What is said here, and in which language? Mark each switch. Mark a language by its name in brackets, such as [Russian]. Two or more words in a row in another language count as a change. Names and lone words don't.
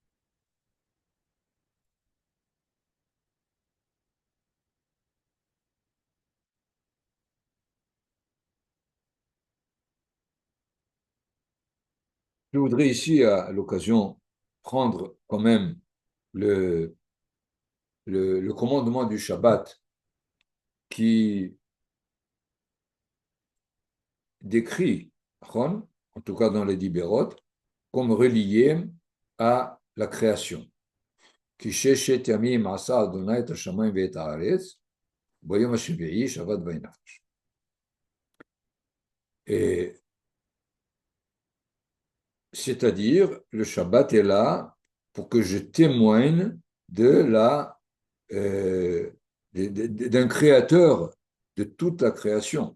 [French] Je voudrais ici, à l'occasion, prendre quand même le, le commandement du Shabbat qui décrit, en tout cas dans les Dibérot, comme relié à la création. [Hebrew] כי ששת ימים עשה אדני את השמים ואת הארץ ביום השביעי שבת וינפש. [French] Et c'est-à-dire, le Shabbat est là pour que je témoigne d'un créateur de toute la création.